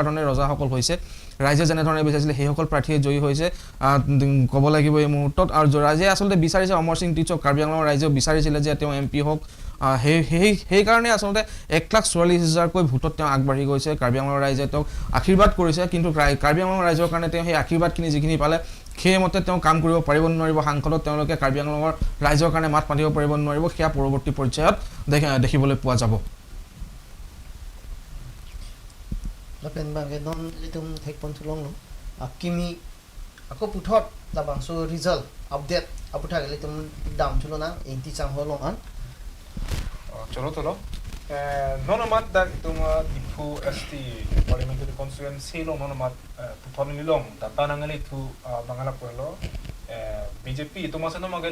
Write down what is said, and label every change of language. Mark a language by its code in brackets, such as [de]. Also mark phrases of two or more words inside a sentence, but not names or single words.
[as] ধৰণে ৰজাসকল হৈছে ৰাইজে যেনেধৰণে বিচাৰিছিলে সেইসকল প্ৰাৰ্থীয়ে জয়ী হৈছে ক'ব লাগিব এই মুহূৰ্তত আৰু ৰাইজে আচলতে বিচাৰিছে অমৰ সিং টিচক কাৰ্বি আংলঙৰ ৰাইজেও বিচাৰিছিলে যে তেওঁ MP হওক সেইকাৰণে আচলতে 1,44,000কৈ ভোটত তেওঁ আগবাঢ়ি গৈছে কাৰ্বি আংলঙৰ ৰাইজে তেওঁক আশীৰ্বাদ কৰিছে কিন্তু কাৰ্বি আংলঙৰ ৰাইজৰ কাৰণে তেওঁ সেই আশীৰ্বাদখিনি যিখিনি পালে সেইমতে তেওঁ কাম কৰিব পাৰিব নোৱাৰিব সাংসদত তেওঁলোকে কাৰ্বি আংলঙৰ ৰাইজৰ কাৰণে মাত মাতিব পাৰিব নোৱাৰিব সেয়া পৰৱৰ্তী পৰ্যায়ত দেখিবলৈ পোৱা যাব [mjw] lapen bangke non litum thek pon tulong lo akimi ako puthot labang so result update aputha litum dam chulona 80 chang holong an cholo nonomat dak ituma dipu [en] ST parliamentary constituency [mjw] lo nonomat puthon long data nangali thu bangala polo BJP ituma se no magal